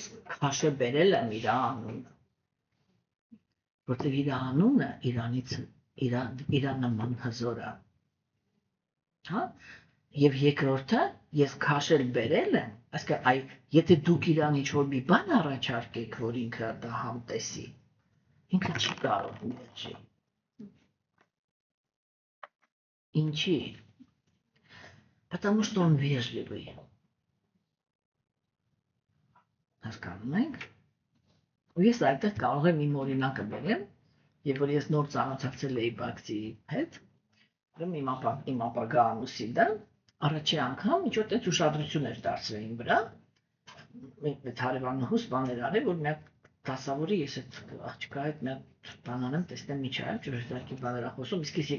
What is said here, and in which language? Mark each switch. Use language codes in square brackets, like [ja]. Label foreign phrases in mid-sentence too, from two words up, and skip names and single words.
[hy] քաշը բերել եմ իր անունը, որտեղ իր անունը իրանից իր նման հզոր է, հա, եւ երկրորդը ես քաշել բերել եմ, այսինքն եթե դուք իրան ինչ-որ մի բան առաջարկեք, որ ինքը դա համտեսի, ինքը չի կարող ունեցի։ Ինչի? [ru] Потому что он вежливый. [hy] Հասկանում եք? Ու ես այդտեղ կարող եմ իմ օրինակը բերեմ, եւ որ ես նոր ծանոթացել էի բակցի հետ, իմ ապագա ամուսինը առաջի անգամ ինչ որ տենց ուշադրություն էր դարձրել իմ վրա, այդ հարևանուհուս բաներ արել, որ մի դասավորի ես այդ աղջկա հետ մի բան անեմ, տեսնեմ ինչ է, ճշտակի բաներ խոսում, իսկ ես